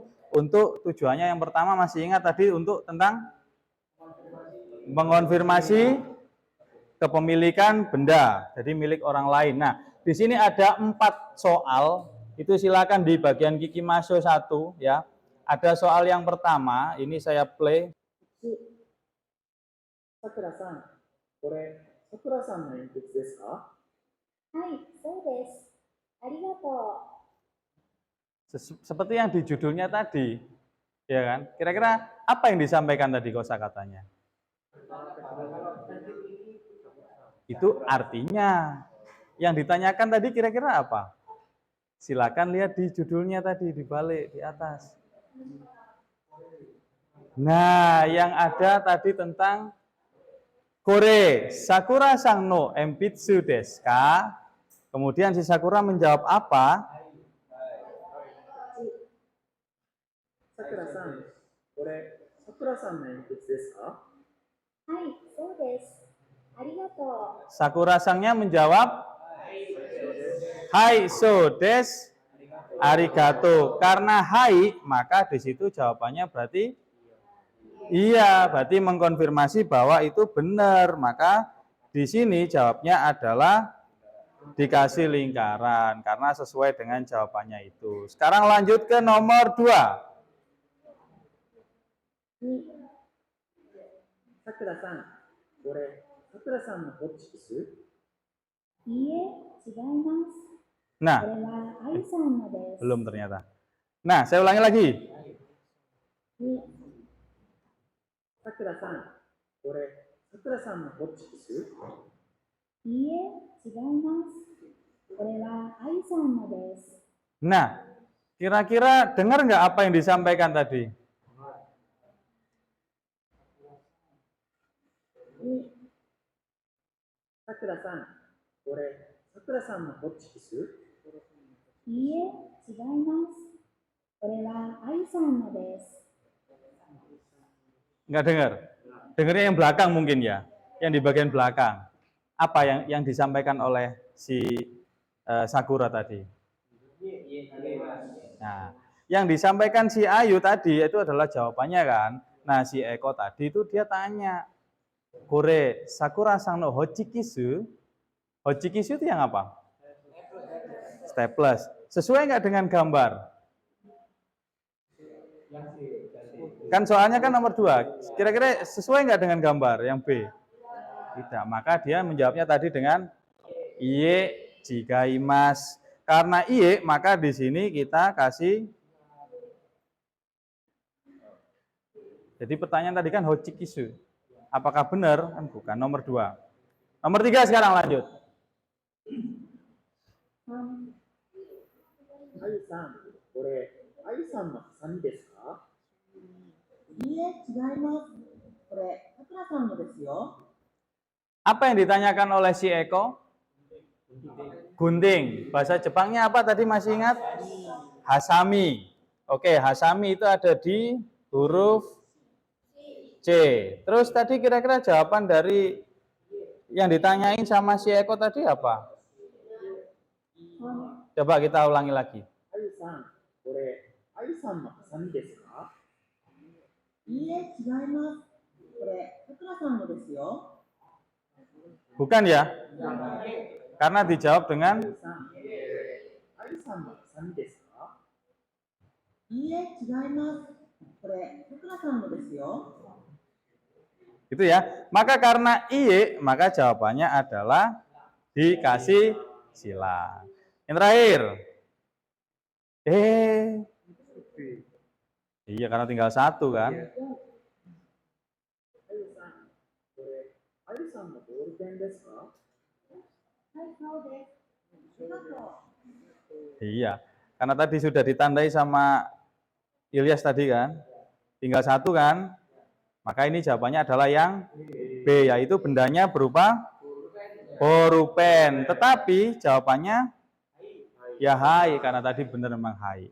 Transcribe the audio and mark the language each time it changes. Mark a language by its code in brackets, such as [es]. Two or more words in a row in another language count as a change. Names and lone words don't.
[id] Untuk tujuannya yang pertama masih ingat tadi untuk tentang mengonfirmasi kepemilikan benda, jadi milik orang lain. Nah, di sini ada 4 soal. Itu silakan di bagian Kikimasho 1 ya. Ada soal yang pertama, ini saya play. [ja] さくらさん、これ、さくらさんの鉛筆ですか？はい、そうです。ありがとう。 [id] Seperti yang di judulnya tadi, ya kan? Kira-kira apa yang disampaikan tadi kosakatanya? Itu artinya. Yang ditanyakan tadi kira-kira apa? Silakan lihat di judulnya tadi, di balik, di atas. Nah, yang ada tadi tentang [ja] これ さくらさん の 鉛筆 です か? [id] Kemudian si Sakura menjawab apa? [ja] さくらさん、これ、さくらさんの鉛筆ですか？はい、そうです。ありがとう。 [id] Sakura-sangnya menjawab, [ja] はい、そうです、ありがとう. [id] Karena hai, maka di situ jawabannya berarti iya, berarti mengkonfirmasi bahwa itu benar. Maka di sini jawabnya adalah dikasih lingkaran karena sesuai dengan jawabannya itu. Sekarang lanjut ke nomor 2. [ja] さくらさん、これ、さくらさんのホッチキス？いいえ、違います。 [id] Nah, [ja] これは愛さんのです。 [id] belum ternyata. Nah, saya ulangi lagi. [ja] にさくらさん、これ、さくらさんのホッチキス？いいえ、違います。これは愛さんのです。 [id] Nah, kira-kira dengar nggak apa yang disampaikan tadi? [ja] にさくらさん、これ、さくらさんのホッチキス？いいえ、違います。これは愛さんのです。 [id] Nggak dengar? Dengarnya yang belakang mungkin ya, yang di bagian belakang. Apa yang disampaikan oleh si Sakura tadi? Nah, yang disampaikan si Ayu tadi itu adalah jawabannya kan. Nah, si Eko tadi itu dia tanya, [ja] これ さくらさん の ホッチキス? [id] Hochikisu itu yang apa? Staples. Sesuai nggak dengan gambar? Kan soalnya kan nomor 2. Kira-kira sesuai nggak dengan gambar yang B? Tidak. Maka dia menjawabnya tadi dengan [ja] いいえ 違います. [id] Karena iye, maka di sini kita kasih. Jadi pertanyaan tadi kan hochikisu. Apakah benar? Kan bukan. Nomor 2. Nomor 3 sekarang lanjut. [ja] あゆさん、これ、あゆさんのハサミですか？いいえ、違います。これ、さくらさんのですよ。 [id] Apa yang ditanyakan oleh si Eko? Gunting. Bahasa Jepangnya apa tadi masih ingat? Hasami. Oke, hasami itu ada di huruf C. Terus tadi kira-kira jawaban dari yang ditanyain sama si Eko tadi apa? Coba kita ulangi lagi. [ja] あゆさん、これ、あゆさんのハサミですか？いいえ、違います。これ、さくらさんのですよ。 [id] Bukan ya? Karena dijawab dengan [ja] あゆさんのハサミですか？いいえ、違います。これ、さくらさんのですよ。 [id] gitu ya. Maka karena iye, maka jawabannya adalah dikasih silang. Yang terakhir. Iya, karena tinggal 1 kan. [ja] あゆさん、これ、あゆさんのボールペンですか？はい、そうです。ありがとう。 [id] Iya, karena tadi sudah ditandai sama Ilyas tadi kan. Tinggal 1 kan. Maka ini jawabannya adalah yang B, yaitu bendanya berupa pulpen. Tetapi jawabannya ya hai, karena tadi benar memang hai.